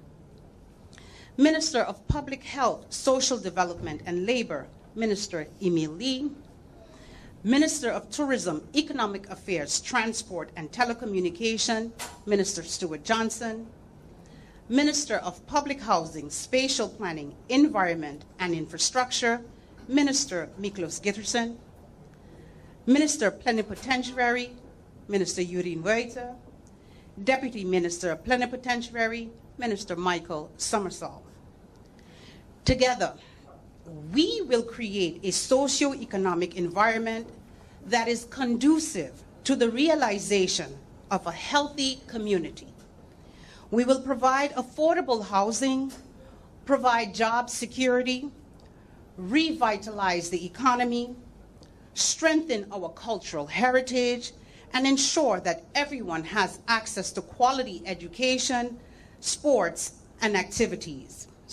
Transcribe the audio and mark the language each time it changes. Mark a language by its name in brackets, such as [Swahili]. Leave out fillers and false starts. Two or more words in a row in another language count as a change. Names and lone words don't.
[English] Minister of Public Health, Social Development and Labor, Minister Emil Lee, Minister of Tourism, Economic Affairs, Transport and Telecommunication, Minister Stuart Johnson, Minister of Public Housing, Spatial Planning, Environment and Infrastructure, Minister Miklos Gitterson, Minister Plenipotentiary, Minister Yurien Wojta, Deputy Minister Plenipotentiary, Minister Michael Summersall. Together, we will create a socio-economic environment that is conducive to the realization of a healthy community. We will provide affordable housing, provide job security, revitalize the economy, strengthen our cultural heritage, and ensure that everyone has access to quality education, sports activities.